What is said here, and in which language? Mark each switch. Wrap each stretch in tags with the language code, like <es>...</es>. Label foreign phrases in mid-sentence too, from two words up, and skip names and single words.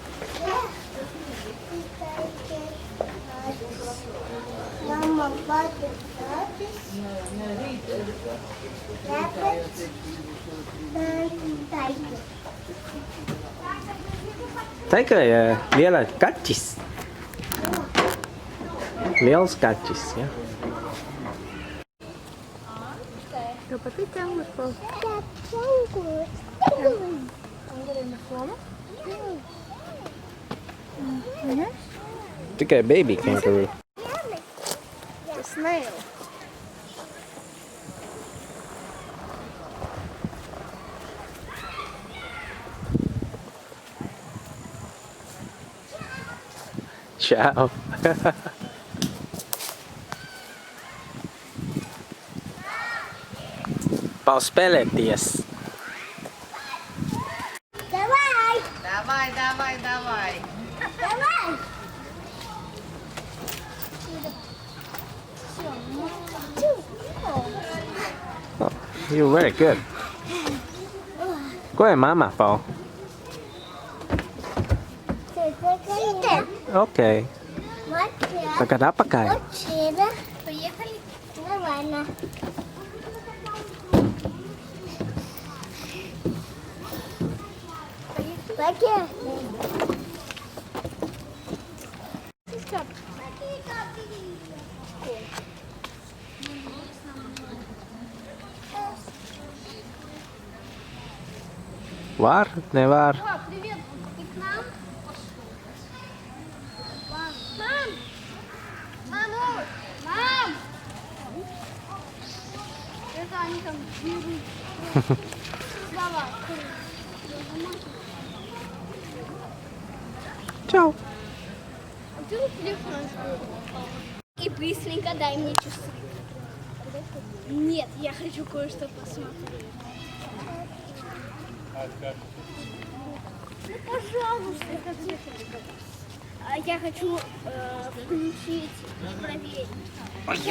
<en>Tiger,</en> <lv>liela kaķis. Liels kaķis, ja. Tev patīk ķēngurs, Paul? Tikai</lv> <en>baby kangaroo. The snail.</en> <it>Ciao.</it> <en>Paul, spell it, yes.</en> <ru>Давай! Давай, давай, давай. Давай!</ru> <en>Oh, you're very good. Go ahead, Mama, Paul. Okay.</en> <ru>Тогда пока. Поехали. Давай, на. Поехали.</ru> <lv>Var, ne var?</lv> <ru>Привет, ты к нам? Мам! Маму! Мам! Это они там берут. Давай.</ru> <it>Ciao.</it> <ru>А ты телефон и быстренько дай мне часы. Нет, я хочу кое-что посмотреть. Ну, пожалуйста, это цветочка. Я хочу включить, проверить.</ru>